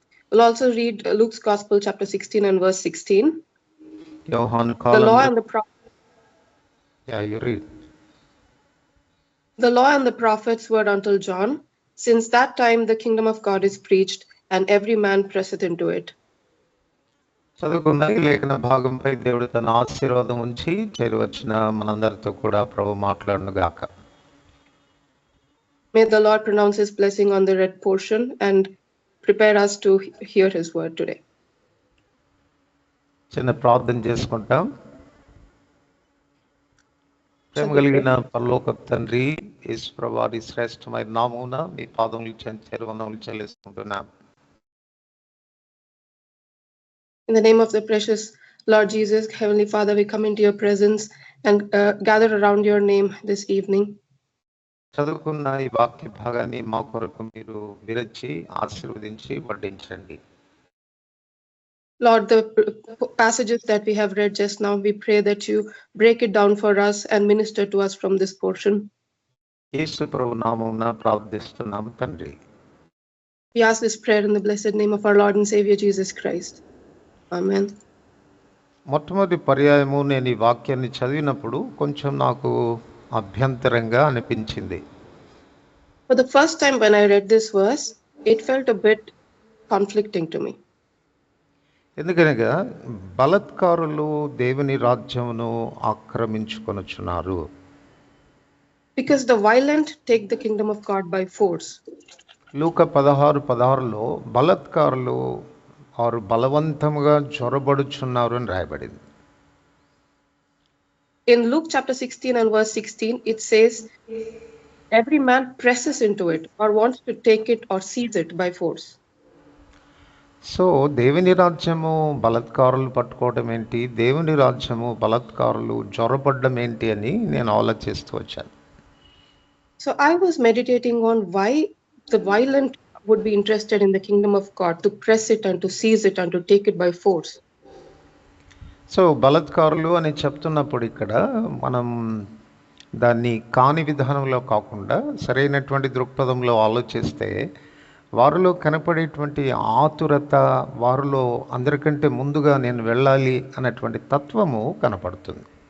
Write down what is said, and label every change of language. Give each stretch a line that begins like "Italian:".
English: We'll also read Luke's Gospel, chapter 16 and verse 16.
Telugu: యోహాను
English: The law and the prophets. Yeah, you read. The law and the prophets were until John. Since that time, the kingdom of God is preached, and every man presseth into it.
Telugu: చదువుకున్న ఈ లేఖన భాగంపై దేవుడు తన ఆశీర్వాదం ఉంచి చేరువచ్చిన మనందరితో కూడా ప్రభు మాట్లాడును గాక.
English: May the Lord pronounce his blessing on the read portion and prepare us to hear his word today.
Telugu: చిన్న ప్రార్థన చేసుకుంటాం. ప్రేమ కలిగిన పరలోక తండ్రి, యేసు ప్రభువారి శ్రేష్టమైన నామమున మీ పాదములు చేరువనములు చెల్లిస్తుంటున్నాం.
English: In the name of the precious Lord Jesus, Heavenly Father, we come into your presence and gather around your name this evening.
Telugu: చదువుకున్న ఈ వాక్య భాగాన్ని మా కొరకు మీరు విరచి ఆశీర్వదించి వడ్డించండి.
English: Lord, the passages that we have read just now, we pray that you break it down for us and minister to us from this portion.
Telugu: యేసు ప్రభు నామమున ప్రార్థిస్తున్నాం తండ్రి.
English: We ask this prayer in the blessed name of our Lord and Savior Jesus Christ. Amen.
Telugu: మొట్టమొదటి పర్యాయము నేను ఈ వాక్యాన్ని చదివినప్పుడు కొంచెం నాకు అభ్యంతరంగా అనిపించింది.
English: For the first time when I read this verse, it felt a bit conflicting to me.
Telugu: ఎందుకనగా బలత్కారులు దేవుని రాజ్యమును ఆక్రమించుకొనుచున్నారు.
English: Because the violent take the kingdom of God by force.
Telugu: లూకా 16:16లో బలత్కారులు వారు బలవంతముగా చొరబడుచున్నారు అని రాయబడింది.
English: In Luke chapter 16 and verse 16, it says, every man presses into it or wants to take it or seize it by force.
Telugu: So దేవుని రాజ్యము బలత్కారులు పట్టుకోవడం ఏంటి, దేవుని రాజ్యము బలత్కారులు చొరబడ్డం ఏంటి అని నేను ఆలోచిస్తూ వచ్చాను.
English: So I was meditating on why the violent would be interested in the kingdom of God, to press it and to seize it and to take it by force.
Telugu: So బలత్కారులు అని చెప్తున్నప్పుడు ఇక్కడ మనం దాన్ని కాని విధానంలో కాకుండా సరైనటువంటి దృక్పథంలో ఆలోచిస్తే వారిలో కనపడేటువంటి ఆతురత, వారిలో అందరికంటే ముందుగా నేను వెళ్ళాలి అన్నటువంటి తత్వము కనపడుతుంది.